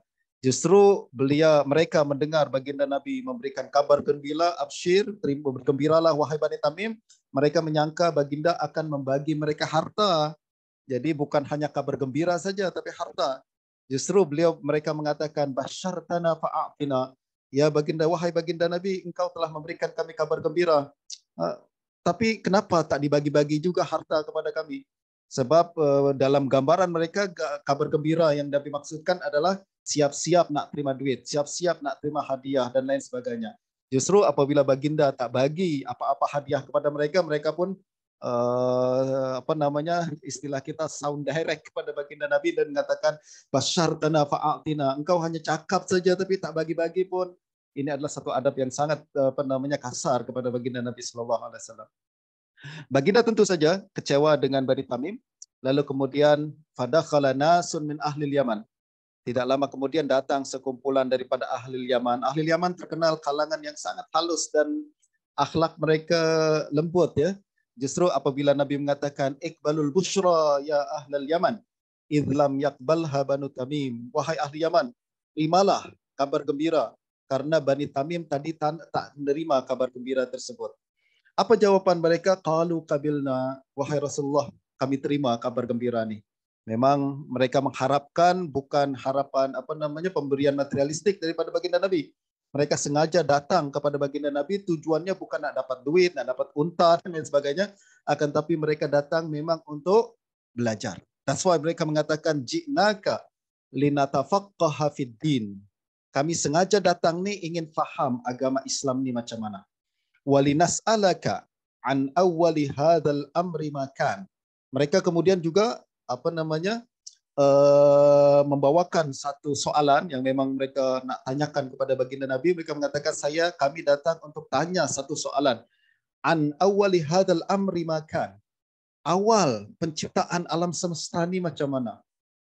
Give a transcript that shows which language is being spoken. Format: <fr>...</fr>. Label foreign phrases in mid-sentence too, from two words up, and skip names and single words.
<ms>Justru mereka mendengar baginda Nabi memberikan kabar gembira, absyir, bergembiralah wahai Bani Tamim. Mereka menyangka baginda akan membagi mereka harta. Jadi bukan hanya kabar gembira saja tapi harta. Justru mereka mengatakan</ms> <ar>بشرتنا فأعطنا.</ar> <ms>Ya baginda, wahai baginda Nabi, engkau telah memberikan kami kabar gembira. Tapi kenapa tak dibagi-bagi juga harta kepada kami? Sebab dalam gambaran mereka kabar gembira yang Nabi maksudkan adalah siap-siap nak terima duit, siap-siap nak terima hadiah dan lain sebagainya. Justru apabila baginda tak bagi apa-apa hadiah kepada mereka, mereka pun istilah kita</ms> <en>sound direct</en> <ms>kepada baginda Nabi dan mengatakan</ms> <ar>بشرتنا فأعطنا,</ar> <ms>engkau hanya cakap saja tapi tak bagi-bagi pun. Ini adalah satu adab yang sangat kasar kepada baginda Nabi</ms> <ar>صلى الله عليه وسلم.</ar> <ms>Baginda tentu saja kecewa dengan Bani Tamim. Lalu kemudian</ms> <ar>فدخل ناس من أهل اليمن.</ar> <ms>Tidak lama kemudian datang sekumpulan daripada ahli Yaman. Ahli Yaman terkenal kalangan yang sangat halus dan akhlak mereka lembut ya. Justru apabila Nabi mengatakan</ms> <ar>اقبلوا البشرى يا أهل اليمن إذ لم يقبلها بنو تميم.</ar> <ms>Wahai ahli Yaman, terimalah kabar gembira karena Bani Tamim tadi tak menerima kabar gembira tersebut. Apa jawaban mereka?</ms> <ar>قالوا قبلنا,</ar> <ms>wahai Rasulullah, kami terima kabar gembira ini. Memang mereka mengharapkan bukan harapan pemberian materialistik daripada baginda Nabi. Mereka sengaja datang kepada baginda Nabi, tujuannya bukan nak dapat duit, nak dapat unta dan lain sebagainya, akan tapi mereka datang memang untuk belajar.</ms> <en>That's why</en> <ms>mereka mengatakan</ms> <ar>جئناك لنتفقه في الدين.</ar> <ms>Kami sengaja datang nih ingin faham agama Islam ni macam mana.</ms> <ar>ولنسألك عن أول هذا الأمر كان.</ar> <ms>Mereka kemudian juga membawakan satu soalan yang memang mereka nak tanyakan kepada baginda Nabi. Mereka mengatakan kami datang untuk tanya satu soalan.</ms> <ar>عن أول هذا الأمر كان.</ar> <ms>Awal penciptaan alam semesta ni macam mana?</ms>